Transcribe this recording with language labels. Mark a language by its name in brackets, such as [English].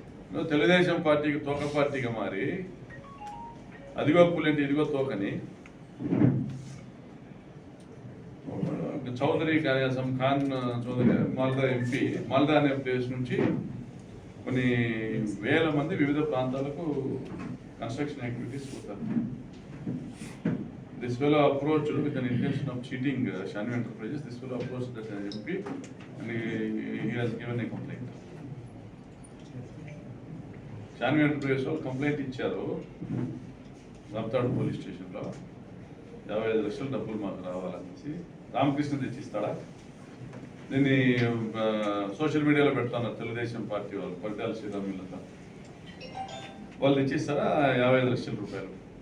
[Telugu] నువ్వు తెలుగుదేశం పార్టీకి తోక పార్టీగా మారి అదిగో పులేంటి ఇదిగో తోకని చౌదరి కనీసం ఖాన్ చౌదరి మాల్దా ఎంపీ, మాల్దా అనే ప్లేస్ నుంచి కొన్ని వేల మంది వివిధ ప్రాంతాలకు కన్స్ట్రక్షన్ యాక్టివిటీస్ పోతారు. [English] This fellow approached with an intention of cheating Shanvi Enterprises. This fellow approached that MP and he has given a complaint. [Telugu] Shanvi Enterprises వాళ్ళు కంప్లైంట్ ఇచ్చారు రాప్తాడు పోలీస్ స్టేషన్లో. 55 లక్షల డబ్బులు మాకు రావాలనేసి. రామకృష్ణ తెచ్చిస్తాడా? దీన్ని సోషల్ మీడియాలో పెడతాను. తెలుగుదేశం పార్టీ వాళ్ళు పరిటాల శ్రీరాములతో వాళ్ళు తెచ్చిస్తారా 55 లక్షల రూపాయలు?